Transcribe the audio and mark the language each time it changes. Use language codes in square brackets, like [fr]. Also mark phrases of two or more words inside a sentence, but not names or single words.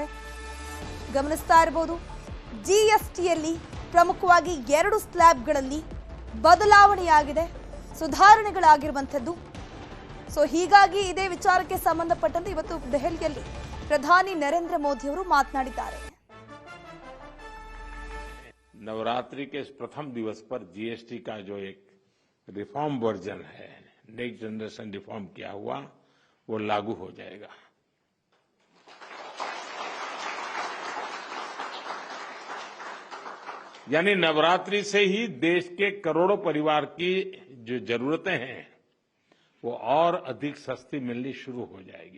[kn] ಗಮನಿಸ್ತಾ ಇರಬಹುದು, ಜಿಎಸ್ಟಿಯಲ್ಲಿ ಪ್ರಮುಖವಾಗಿ 2 ಸ್ಲ್ಯಾಬ್ಗಳಲ್ಲಿ ಬದಲಾವಣೆಯಾಗಿದೆ, ಸುಧಾರಣೆಗಳಾಗಿರುವಂಥದ್ದು. ಹೀಗಾಗಿ ಇದೇ ವಿಚಾರಕ್ಕೆ ಸಂಬಂಧಪಟ್ಟಂತೆ ಇವತ್ತು ದೆಹಲಿಯಲ್ಲಿ ಪ್ರಧಾನಿ ನರೇಂದ್ರ ಮೋದಿ ಅವರು ಮಾತನಾಡಿದ್ದಾರೆ. [hi] नवरात्रि के इस प्रथम दिवस पर जीएसटी का जो एक [en] reform version [hi] है, [en] next generation reform [hi] किया हुआ, वो लागू हो जाएगा. यानी नवरात्रि से ही देश के करोड़ों परिवार की जो जरूरतें हैं वो और अधिक सस्ती मिलनी शुरू हो जाएगी.